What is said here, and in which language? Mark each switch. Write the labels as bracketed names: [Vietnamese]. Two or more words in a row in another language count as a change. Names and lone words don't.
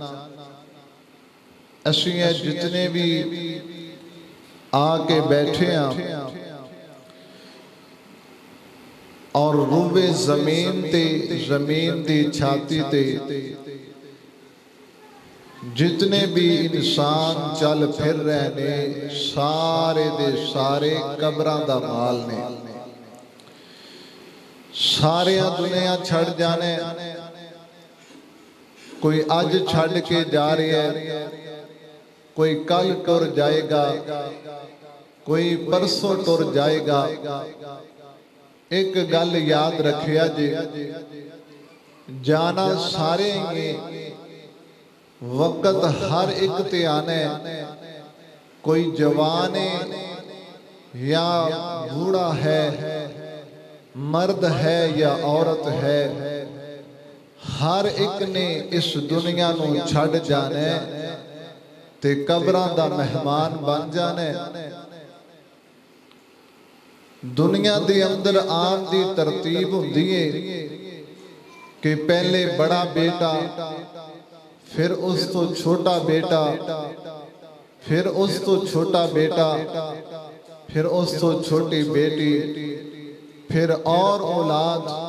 [Punjabi] اسیں جتنے بھی آ کے بیٹھے ہیں اور روبے زمین دی چھاتی تے جتنے بھی انسان چل پھر رہے نے، سارے دے سارے قبراں دا مال نے، سارے دنیا چھڑ جانے، کوئی اج چھڑ کے جا رہے ہے، کوئی کل ٹر جائے گا، کوئی پرسوں ٹر جائے گا۔ ایک گل یاد رکھیا جی، جانا سارے ہی وقت ہر ایک تے آنا ہے، کوئی جوان ہے یا بوڑھا ہے، مرد ہے یا عورت ہے، ہر ایک نے اس دنیا نو چھڑ جانا ہے تے قبراں دا مہمان بن جانا ہے۔ دنیا دے اندر آن دی ترتیب ہوندی ہے کہ پہلے بڑا بیٹا، پھر اس تو چھوٹا بیٹا، پھر اس تو چھوٹا بیٹا، پھر اس تو چھوٹی بیٹی، پھر اور اولاد۔